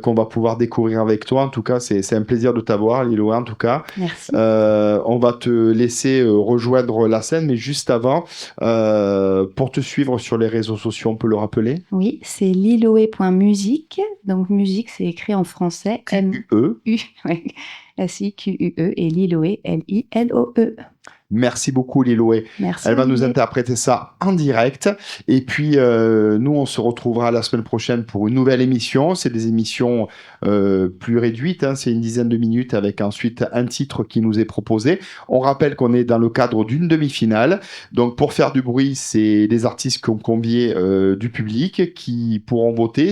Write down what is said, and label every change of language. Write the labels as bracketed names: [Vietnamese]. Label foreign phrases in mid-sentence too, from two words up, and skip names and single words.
[French] qu'on va pouvoir découvrir avec toi. En tout cas, c'est un plaisir de t'avoir, Lilo, en tout cas. merci. On va te laisser rejoindre la scène, mais juste avant, pour te suivre sur les réseaux sociaux, on peut le rappeler? Oui, c'est liloé.musique. Donc, musique, c'est écrit en français. Q-U-E. U, ouais. S-I-Q-U-E et Liloé, L-I-L-O-E. Merci beaucoup, Liloé. Merci. Elle va nous Olivier. interpréter ça en direct. Et puis, nous, on se retrouvera la semaine prochaine pour une nouvelle émission. C'est des émissions plus réduites, hein. C'est une dizaine de minutes avec ensuite un titre qui nous est proposé. On rappelle qu'on est dans le cadre d'une demi-finale. Donc, pour faire du bruit, c'est les artistes qui ont convié du public qui pourront voter.